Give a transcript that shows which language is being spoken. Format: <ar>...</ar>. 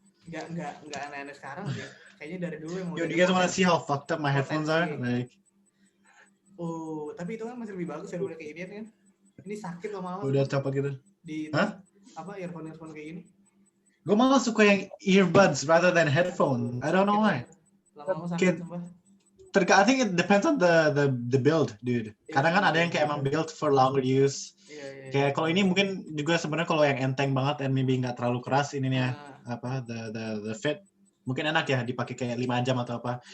<id>Nggak aneh-aneh sekarang sih. Kayaknya dari dulu yang</id> <en>Yo, do you guys wanna see how fucked up my headphones are? Like.</en> <id>Oh, tapi itu kan masih lebih bagus daripada kayak ini kan. Ini sakit lama-lama. Udah capek gitu. Apa earphone kayak gini? Gue malah suka yang earbuds</id> <en>rather than headphone. I don't know why.</en> <id>Lama-lama sakit sumpah.</id> <en>I think it depends on the build, dude.</en> <id>Kadang kan ada yang kayak emang built for longer use. Kayak kalau ini mungkin juga sebenarnya kalau yang enteng banget and maybe nggak terlalu keras ininya apa the fit mungkin enak ya dipakai kayak 5 jam atau apa.</id>